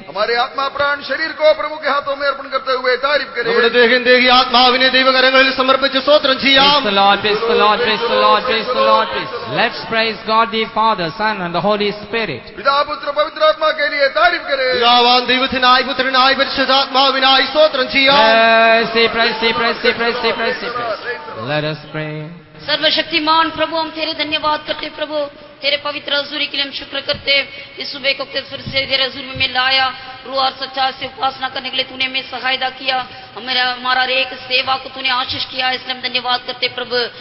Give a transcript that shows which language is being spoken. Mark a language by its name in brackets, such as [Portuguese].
[Hindi] हमारे आत्मा प्राण शरीर को प्रभु के हाथों में अर्पण करते हुए तारीफ [Malayalam] നമ്മുടെ [Hindi] करें। [Malayalam] ദേഹം ദേഹി ആത്മാവിനെ ദൈവകരങ്ങളിൽ സമർപ്പിച്ച് സ്തോത്രം ചെയ്യാം. [English] Praise the Lord, praise the Lord, praise the Lord, praise the Lord, praise. Let's praise God the Father, Son and the Holy Spirit. [Hindi] पिता पुत्र पवित्र आत्मा के लिए तारीफ करें। [Malayalam] പിതാവാം ദൈവത്തിനായി പുത്രനായി പരിശുദ്ധാത്മാവിനായി സ്തോത്രം ചെയ്യാം. [English] Praise Thee, praise Thee, praise Thee, praise Thee, praise Thee, praise Thee. Let us pray. [Hindi] सर्वशक्तिमान प्रभु, हम तेरे धन्यवाद करते प्रभु, तेरे पवित्र हजूरी के लिए हम शुक्र करते। इस सुबह को फिर से तेरे हजूर में लाया, रूह और सच्चाई से उपासना करने के लिए तूने हमें सहायता किया, हमारा एक सेवा को तूने आशीष किया, इसलिए हम धन्यवाद करते प्रभु।